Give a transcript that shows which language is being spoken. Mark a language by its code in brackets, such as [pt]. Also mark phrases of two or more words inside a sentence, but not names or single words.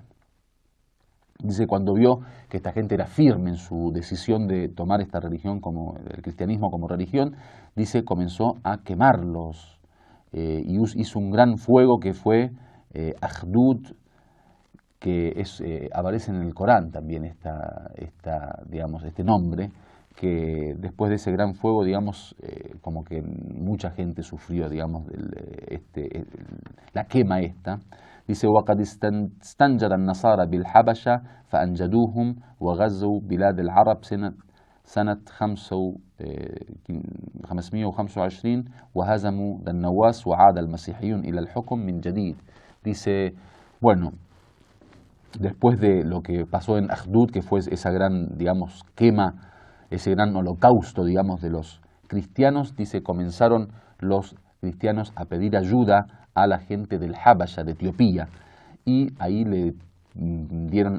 [es] Dice, cuando vio que esta gente era firme en su decisión de tomar esta religión, como el cristianismo como religión, dice, comenzó a quemarlos y hizo un gran fuego que fue Akhdud, que aparece en el Corán también digamos, este nombre, que después de ese gran fuego, digamos, como que mucha gente sufrió, digamos, la quema esta. Dice, [ar] وَقَدْ اسْتَنْجَرَ النَّصَارَى بِالْحَبَشَةِ فَأَنْجَدُوهُمْ وَغَزَّوْا بِلَادَ الْعَرَبِ سنة 525 وهزموا ذا النواس وعاد المسيحيون إلى الحكم من جديد. [es] Dice, bueno, después de lo que pasó en Akhdud, que fue esa gran, digamos, quema, ese gran holocausto, digamos, de los cristianos, dice, comenzaron los cristianos a pedir ayuda a la gente del Habasha, de Etiopía, y ahí le dieron